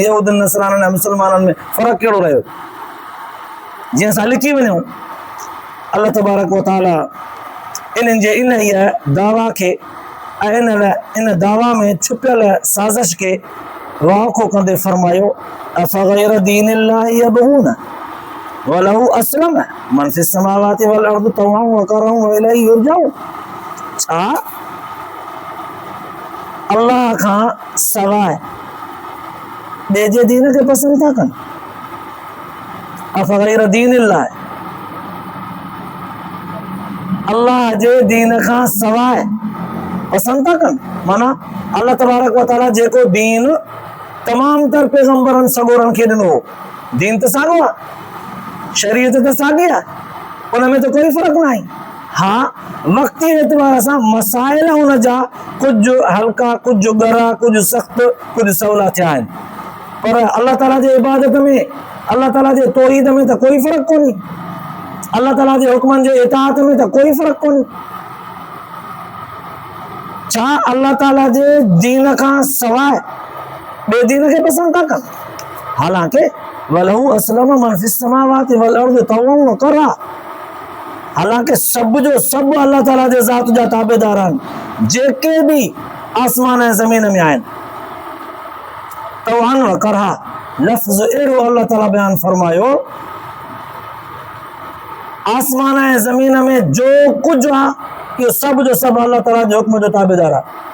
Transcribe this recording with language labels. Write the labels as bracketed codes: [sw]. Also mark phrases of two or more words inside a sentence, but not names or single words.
[sd] यहूदियुनि नसराननि ऐं मुस्लमाननि में फ़र्क़ु कहिड़ो रहियो? जीअं असां लिखी वञूं [ar] الله تبارك وتعالى [sd] इन्हनि जे इन इहा दावा खे ऐं इन दावा में छुपियल साज़िश खे वाक़ो कंदे फरमायो [ar] أفغير دين الله يبغون وله أسلم من في السماوات والأرض طوعا وكرها وإليه يرجعون. [sd] छा अल्लाह खां सवाइ ॿिए जे दीन खे पसंदि था कनि? [ar] أفغير دين الله, [sd] अल्लाह जे दीन खां सवाइ पसंदि था कनि? माना [ar] الله تبارك وتعالى [sd] जेको दीन तमाम तर पैगंबरनि सगोरनि खे ॾिनो, दीन त साॻियो आहे, शरीयत त साॻी आहे, उन में त कोई फ़र्क़ु न आहे। हाँ, वक़्ती एतबार सां मसाइल हुन जा कुझु हल्का, कुझु ॻरा, कुझु सख़्तु, कुझु सवला थिया आहिनि, पर अल्लाह ताला जे इबादत में, अल्लाह ताला जे तौहीद में त कोई फ़र्क़ु कोन्हे, अल्लाह ताला जे हुक्मनि जे इताअत में त कोई फ़र्क़ु कोन्हे। छा अल्लाह ताला जे दीन खां सवाइ ॿिए दीन खे पसंदि था कनि? हालांकि [ar] وله أسلم من في السماوات والأرض طوعا وكرها, [sd] हालांकि सब जो सब अल्लाह ताला जे ज़ात जा ताबेदार आहिनि, जेके भी आसमान ऐं ज़मीन में आहिनि। [ar] طوعا وكرها [sd] लफ़्ज़ अहिड़ो अल्लाह ताला बयान फरमायो, आसमान ऐं ज़मीन में जो कुझु आहे इहो सब जो सब अल्लाह ताला जे हुक्म जो ताबेदार आहे।